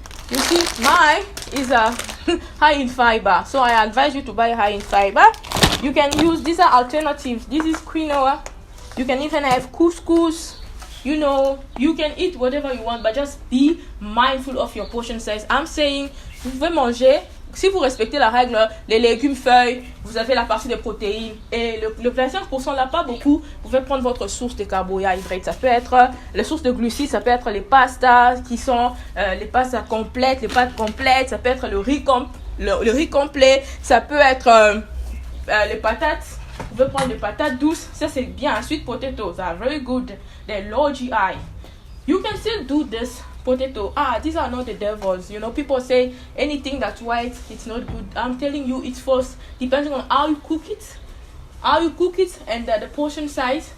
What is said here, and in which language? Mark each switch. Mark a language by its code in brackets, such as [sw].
[en] You see, mine is high in fiber. So I advise you to buy high in fiber. You can use, these are alternatives. This is quinoa. You can even have couscous. You know, you can eat whatever you want, but just be mindful of your portion size. I'm saying, [fr] vous pouvez manger. Si vous respectez la règle, les légumes, feuilles, vous avez la partie des protéines. Et le 25% là, pas beaucoup. Vous pouvez prendre votre source de carbohydrates. Ça peut être les sources de glucides, ça peut être les pastas qui sont les pastas complètes, les pâtes complètes. Ça peut être le riz complet. Ça peut être les patates. Vous pouvez prendre des patates douces. Ça, c'est bien. [en] Sweet potatoes are very good. They're low GI. You can still do this. Potato, these are not the devils. You know, people say anything that's white, it's not good. I'm telling you, it's first depending on how you cook it, and the portion size.